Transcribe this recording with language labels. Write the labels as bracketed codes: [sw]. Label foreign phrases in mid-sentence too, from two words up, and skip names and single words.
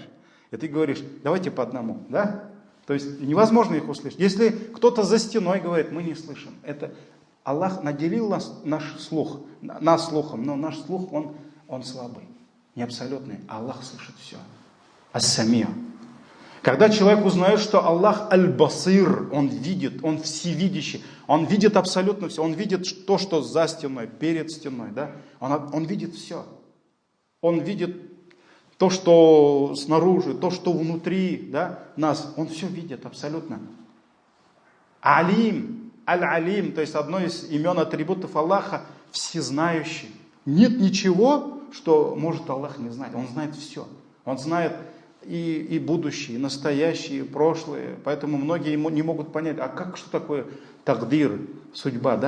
[ru] И ты говоришь, давайте по одному, да? То есть невозможно их услышать. Если кто-то за стеной говорит, мы не слышим. Это Аллах наделил нас слухом, но наш слух, он слабый, не абсолютный. А Аллах слышит все. Ас-самия. Когда человек узнает, что Аллах аль-басир, Он видит, Он всевидящий, Он видит абсолютно все, Он видит то, что за стеной, перед стеной, да? Он видит все. Он видит то, что снаружи, то, что внутри, да, нас. Он все видит абсолютно. Алим, аль-алим, то есть одно из имен атрибутов Аллаха, всезнающий. Нет ничего, что может Аллах не знать. Он знает все. Он знает и будущее, и настоящее, и прошлое. Поэтому многие не могут понять, что такое тагдир, судьба, да?